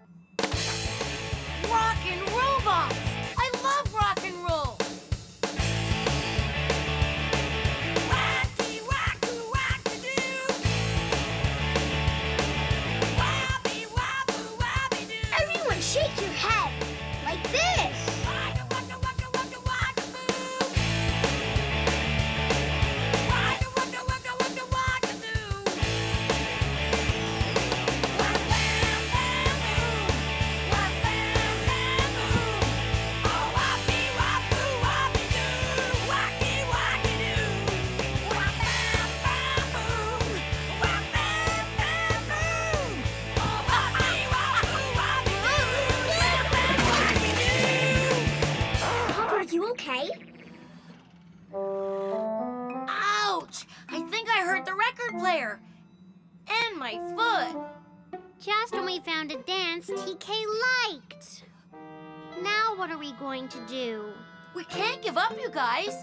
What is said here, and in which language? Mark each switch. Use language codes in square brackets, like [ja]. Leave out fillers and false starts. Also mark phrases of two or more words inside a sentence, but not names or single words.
[en] Rockin' robots! I love rock and roll. Wacky, wacky, wacky-doo. Wabby, wabby, wabby-doo. Everyone shake your head. Like this. Waka, waka, waka, waka, waka-boo. Waka, waka, waka, waka, waka-doo. Wah, bam, bam, boom. Wah, bam, bam, boom. Oh, wappy, wappoo, wappy-doo. Wacky, wacky-doo. Wah, bam, bam, boom. Wah, bam, bam, boom. Oh, wappy, wappoo, wappy-doo. Wah, bam, wacky-doo. Pop, are you okay? Ouch! I think I hurt the record player. And my foot. Just when we found a dance TK liked. Now what are we going to do? We can't give up, you guys.